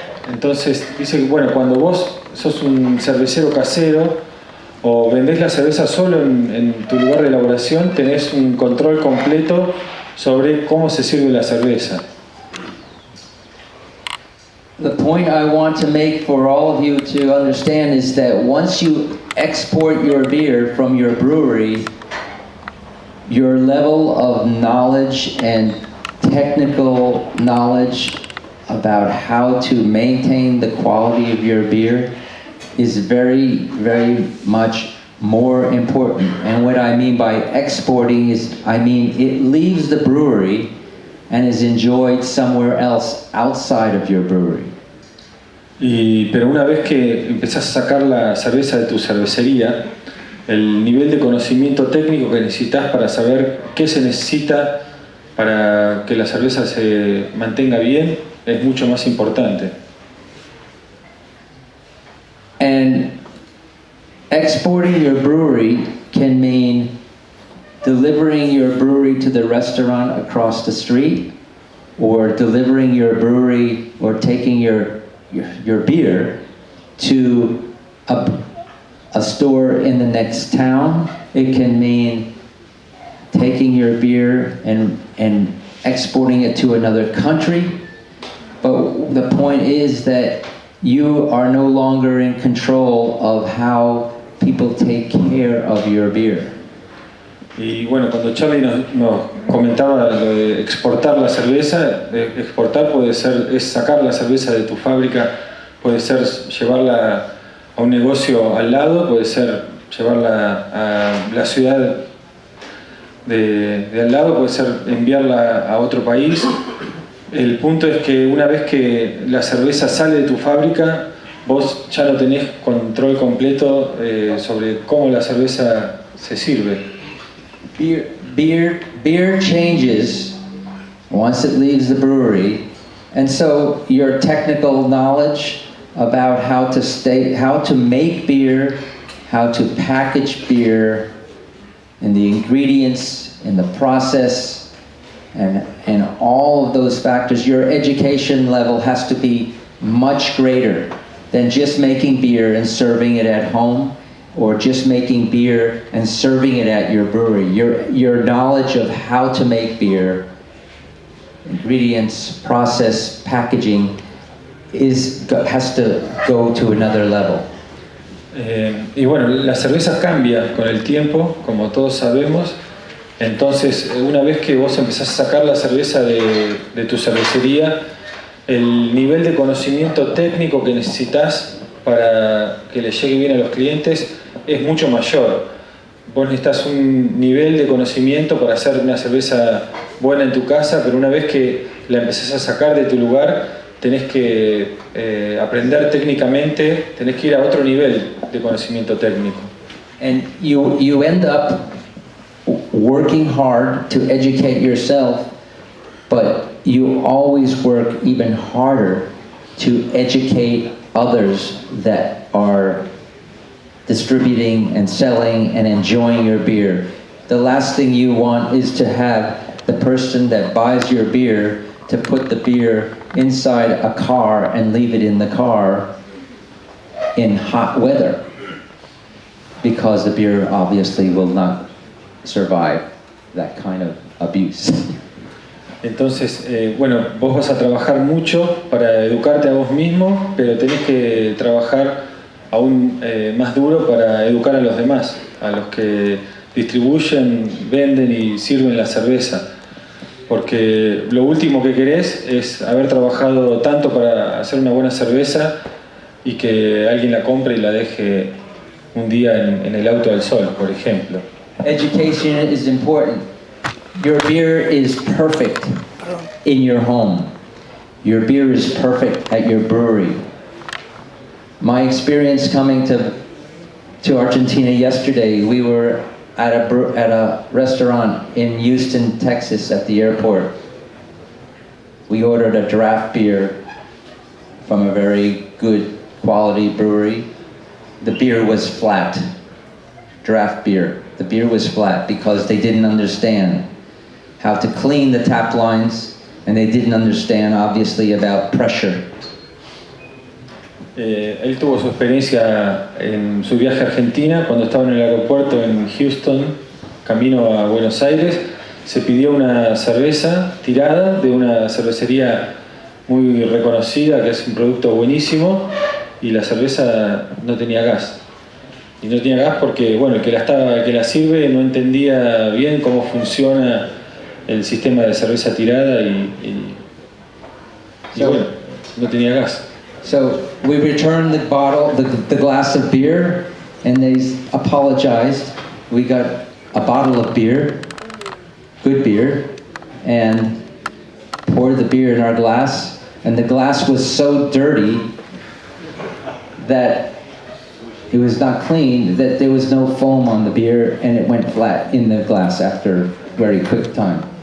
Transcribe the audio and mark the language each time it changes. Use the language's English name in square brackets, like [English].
[Spanish] Entonces dice que bueno, cuando vos sos un cervecero casero o vendés la cerveza solo en tu lugar de elaboración, tenés un control completo sobre cómo se sirve la cerveza. [English] The point I want to make for all of you to understand is that once you export your beer from your brewery, your level of knowledge and technical knowledge about how to maintain the quality of your beer is very, very much more important. And what I mean by exporting is, I mean it leaves the brewery and is enjoyed somewhere else outside of your brewery. [Spanish] Pero una vez que empezás a sacar la cerveza de tu cervecería, el nivel de conocimiento técnico que necesitas para saber qué se necesita para que la cerveza se mantenga bien es mucho más importante. [English] And exporting your brewery can mean delivering your brewery to the restaurant across the street, or delivering your brewery or taking your beer to a store in the next town. It can mean taking your beer and exporting it to another country. But the point is that you are no longer in control of how people take care of your beer. [Spanish] Y bueno, cuando Charlie nos comentaba lo de exportar la cerveza, exportar puede ser, es sacar la cerveza de tu fábrica, puede ser llevarla a un negocio al lado, puede ser llevarla a la ciudad de al lado, puede ser enviarla a otro país. El punto es que una vez que la cerveza sale de tu fábrica, vos ya no tenés control completo sobre cómo la cerveza se sirve. [English] Beer changes once it leaves the brewery, and so your technical knowledge about how to make beer, how to package beer, and the ingredients and the process, and all of those factors, your education level has to be much greater than just making beer and serving it at home, or just making beer and serving it at your brewery. Your knowledge of how to make beer, ingredients, process, packaging, has to go to another level. [Spanish] Y bueno, la cerveza cambia con el tiempo, como todos sabemos. Entonces, una vez que vos empezás a sacar la cerveza de tu cervecería, el nivel de conocimiento técnico que necesitas para que le llegue bien a los clientes es mucho mayor. Vos necesitas un nivel de conocimiento para hacer una cerveza buena en tu casa, pero una vez que la empezás a sacar de tu lugar, tenés que aprender técnicamente, tenés que ir a otro nivel de conocimiento técnico. [English] And you end up working hard to educate yourself, but you always work even harder to educate others that are distributing and selling and enjoying your beer. The last thing you want is to have the person that buys your beer to put the beer inside a car and leave it in the car in hot weather, because the beer obviously will not survive that kind of abuse. [Spanish] Entonces, bueno, vos vas a trabajar mucho para educarte a vos mismo, pero tenés que trabajar aún más duro para educar a los demás, a los que distribuyen, venden y sirven la cerveza. Porque lo último que querés es haber trabajado tanto para hacer una buena cerveza y que alguien la compre y la deje un día en el auto del sol, por ejemplo. [English] Education is important. Your beer is perfect in your home. Your beer is perfect at your brewery. My experience coming to Argentina yesterday, we were at a restaurant in Houston, Texas, at the airport. We ordered a draft beer from a very good quality brewery. The beer was flat, draft beer. The beer was flat because they didn't understand how to clean the tap lines, and they didn't understand, obviously, about pressure. [Spanish] Él tuvo su experiencia en su viaje a Argentina cuando estaba en el aeropuerto en Houston, camino a Buenos Aires. Se pidió una cerveza tirada de una cervecería muy reconocida, que es un producto buenísimo, y la cerveza no tenía gas. Y no tenía gas porque, bueno, el que la sirve no entendía bien cómo funciona el sistema de cerveza tirada y bueno, no tenía gas. [English] So we returned the bottle, the glass of beer, and they apologized. We got a bottle of beer, good beer, and poured the beer in our glass, and the glass was so dirty that it was not clean, that there was no foam on the beer, and it went flat in the glass after very quick time.